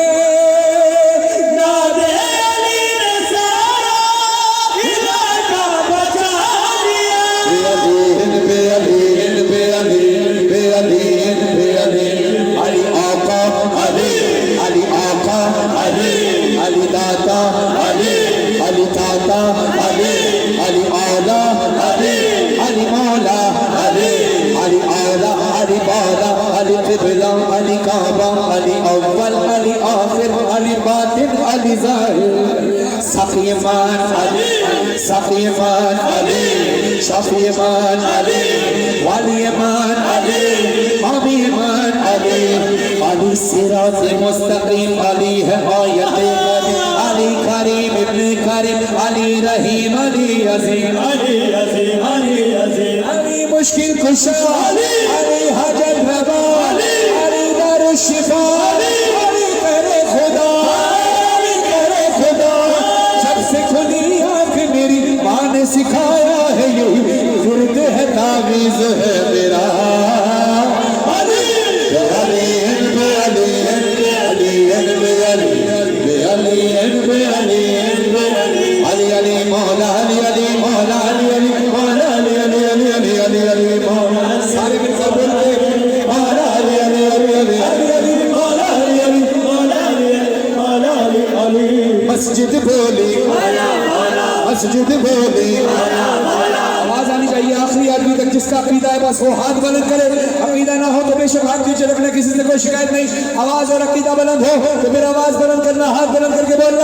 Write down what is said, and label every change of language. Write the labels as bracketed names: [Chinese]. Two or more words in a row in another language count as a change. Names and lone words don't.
[Hindi] नादे अली ने सारा इलाका बचा लिया। बेअलीन बेअलीन बेअलीन बेअलीन बेअलीन अली आका अली, अली आका अली, अली दाता अली, अली ताता अली, अली औला अली, अली मौला अली, अली औला अली मौला अली क़िबला अली काबा अली अव्वल अली आखिर अली बातिन अली ज़ाहिर। सफ़ीमान अली, सफ़ीमान अली, शफ़ीमान अली, वलीमान अली, हमीमान अली, अली [Arabic] صراط مستقيم [Hindi] अली है आयत अली [Arabic] كريم ابن كريم [Hindi] अली रहीम अली अज़ीम अली अज़ीम अली अज़ीम अली मुश्किल कुशा अली हजत रवा अली [Arabic] دار الشفاء [Hindi] अली करे खुदा, अली करे खुदा। जब से खुली आँख मेरी माँ ने सिखाया है यही ज़ुर्द है तावीज़ है मेरा। अली अली अली अली अली अली मौला अली अली मौला अली अली मौला अली अली अली अली अली अली मौला। सारे मिलकर बोलते मौला अली अली अली अली अली मौला अली अली मौला अली मौला अली अली। मस्जिद बोली मस्जिद बोली, आवाज आनी चाहिए आखिरी आदमी तक जिसका अकीदा है बस वो हाथ बुलंद करे। अकीदा ना हो तो बेशक हाथ नीचे रखना, किसी से कोई शिकायत नहीं। आवाज और अकीदा बुलंद हो तो फिर आवाज बुलंद करना, हाथ बुलंद करके बोलना।